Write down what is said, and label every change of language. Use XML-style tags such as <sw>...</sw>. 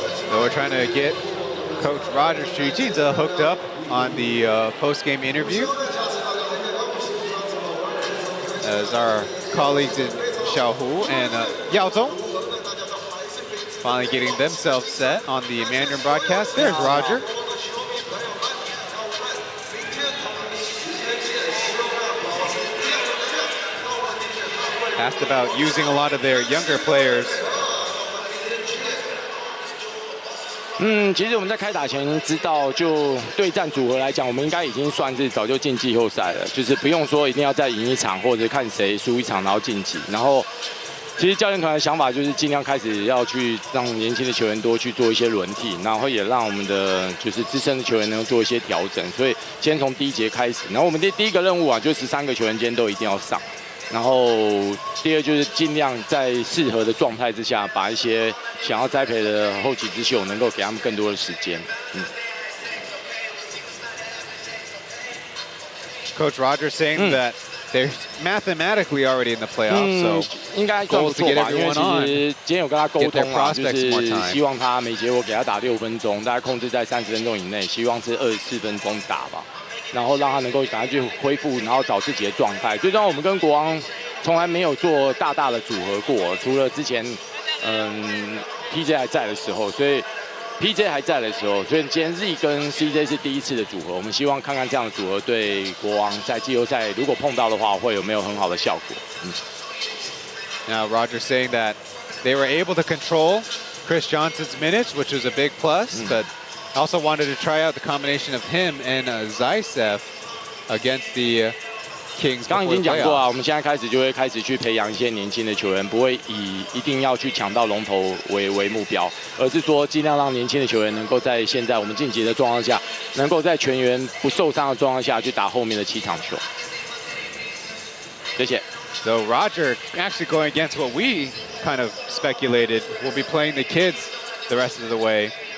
<en>So we're trying to get Coach Roger Stricinza hooked up on the post-game interview, as our colleagues in Xiaohu and Yao Zhong finally getting themselves set on the Mandarin broadcast. There's Roger. Asked about using a lot of their younger players.</en> <zh>其实我们在开打前知道，就对战组合来讲，我们应该已经算是早就进季后赛了，就是不用说一定要再赢一场，或者看谁输一场然后晋级。然后，其实教练团的想法就是尽量开始要去让年轻的球员多去做一些轮替，然后也让我们的就是资深的球员能够做一些调整。所以先从第一节开始，然后我们第一个任务啊，就13个球员今天都一定要上。然后第二就是尽量在适合的状态之下，把一些想要栽培的后起之秀能够给他们更多的时间。</zh> <en>Coach Roger saying that they're mathematically already in the playoffs, so</en> <zh>应该算不错吧？因为其实今天有跟他沟通啊，就是希望他每节我给他打6分钟，大概控制在30分钟以内，希望是24分钟打吧。然后让他能够赶快去恢复，然后找自己的状态。最重要，我们跟国王从来没有做大的组合过，除了之前PJ 还在的时候，所以 PJ 还在的时候，所以今天 Z 跟 CJ 是第一次的组合。我们希望看看这样的组合对国王在季后赛如果碰到的话，会有没有很好的效果。</zh> <en>Now Roger saying that they were able to control Chris Johnson's minutes, which was a big plus, but also wanted to try out the combination of him and Zaisev against the Kings.</en> <zh>刚刚已经讲过啊，我们现在开始就会开始去培养一些年轻的球员，不会以一定要去抢到龙头为目标，而是说尽量让年轻的球员能够在现在我们晋级的状况下，能够在全员不受伤的状况下去打后面的7场球。谢谢。</zh> <en>So Roger actually going against what we kind of speculated. We'll be playing the kids the rest of the way.</en>